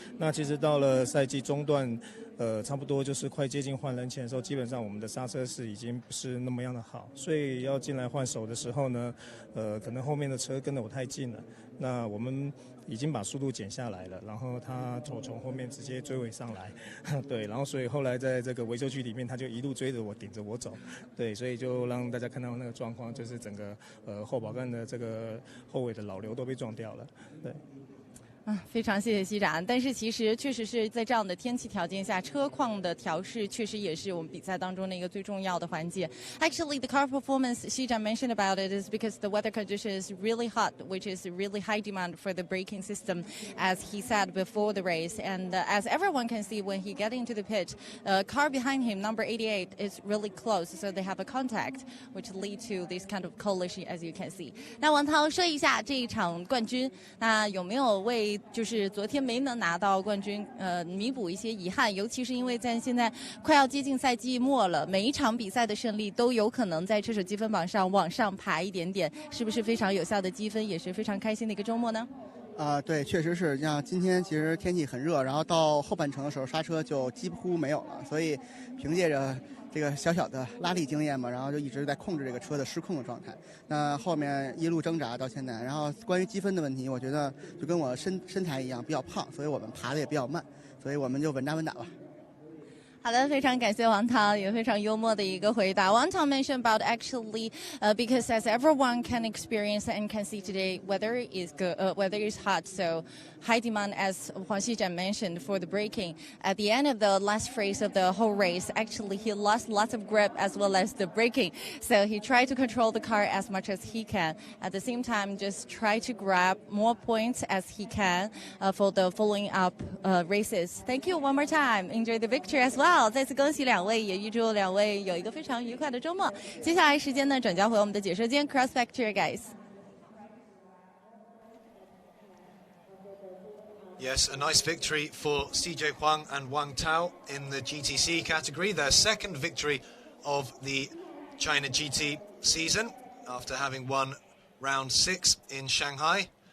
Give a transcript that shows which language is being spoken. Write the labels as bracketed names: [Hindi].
[Chinese] 那其实到了赛季中段，差不多就是快接近换人前的时候，基本上我们的刹车是已经不是那么样的好，所以要进来换手的时候呢，可能后面的车跟得我太近了，那我们已经把速度减下来了，然后他从后面直接追尾上来，对，然后所以后来在这个维修区里面，他就一路追着我，顶着我走，对，所以就让大家看到那个状况，就是整个后保杆的这个后尾的老刘都被撞掉了，对。非常谢谢西展。但是其实确实是在这样的天气条件下，车况的调试确实也是我们比赛当中的一个最重要的环节。 [English] Actually, the car performance Xijan mentioned about it is because the weather condition is really hot, which is really high demand for the braking system, as he said before the race. And as everyone can see, when he get into the pit, car behind him, number 88, is really close, so they have a contact, which lead to this kind of collision, as you can see. [Chinese] 那王涛说一下这一场冠军，那有没有为就是昨天没能拿到冠军，弥补一些遗憾，尤其是因为在现在快要接近赛季末了，每一场比赛的胜利都有可能在车手积分榜上往上爬一点点，是不是非常有效的积分，也是非常开心的一个周末呢？对，确实是。像今天其实天气很热，然后到后半程的时候刹车就几乎没有了，所以凭借着这个小小的拉力经验嘛，然后就一直在控制这个车的失控的状态。那后面一路挣扎到现在，然后关于积分的问题，我觉得就跟我身材一样比较胖，所以我们爬的也比较慢，所以我们就稳扎稳打吧。好的，非常感谢王涛，也非常幽默的一个回答。 [English] 王涛 mentioned about actually, because as everyone can experience and can see today, weather is good, weather is hot, so high demand, as Huang Xijan mentioned, for the braking. At the end of the last phase of the whole race, actually he lost lots of grip as well as the braking. So he tried to control the car as much as he can. At the same time, just try to grab more points as he can for the following up races. Thank you one more time. Enjoy the victory as well. [Chinese] 再次恭喜两位，也预祝两位有一个非常愉快的周末。接下来时间呢，转交回我们的解说间 ， [English] Cross Back to you guys. Yes, a nice victory for CJ Huang and Wang Tao in the GTC category. Their second victory of the China GT season after having won round 6 in Shanghai.